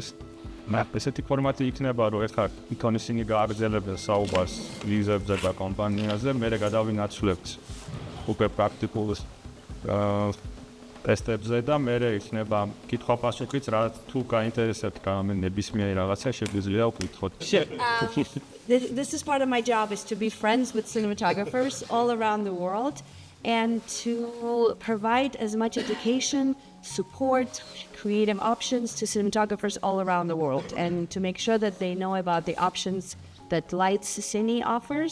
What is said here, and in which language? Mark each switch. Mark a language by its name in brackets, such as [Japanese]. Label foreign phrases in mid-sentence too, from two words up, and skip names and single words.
[Georgian] ესეთი ფორმატი იქნება, რომ ეხლა თვითონ ისინი გააგრძელებენ საუბარს ლინზებზე და კომპანიაზე, მერე გადავინაცვლებთ უკვე პრაქტიკულ ტესტებზე და მერე იქნება კითხვა-პასუხიც, რა თუ გაინტერესებთ ნებისმიერი რაღაცა შეგვიძლია ვკითხოთ. [English] This is part of my job is to be friends with cinematographers all around the world and to provide as much education, support, creative options to cinematographers all around the world and to make sure that they know about the options that Lights Cine offers.